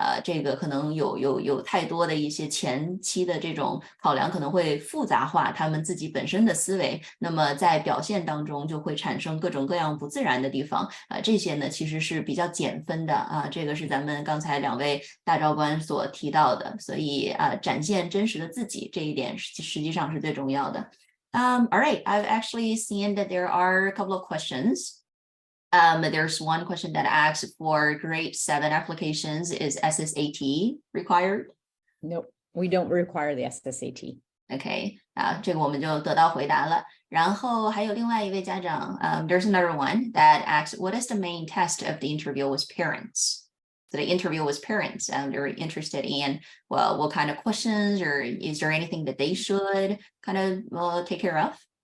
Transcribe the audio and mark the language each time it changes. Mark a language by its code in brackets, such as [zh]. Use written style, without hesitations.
[zh] 这个可能有太多的一些前期的这种考量，可能会复杂化他们自己本身的思维，那么在表现当中就会产生各种各样不自然的地方这些呢其实是比较减分的这个是咱们刚才2位大招官所提到的，所以展现真实的自己这一点实际上是最重要的。 [en] All right, I've actually seen that there are a couple of questions. There's one question that asks for grade 7 applications, is SSAT required? Nope, we don't require the SSAT. [zh] OK 这个我们就得到回答了。然后还有另外一位家长 [en] there's another one that asks, what is the main test of the interview with parents? So the interview with parents, they're interested in, well, what kind of questions, or is there anything that they should kind of take care of?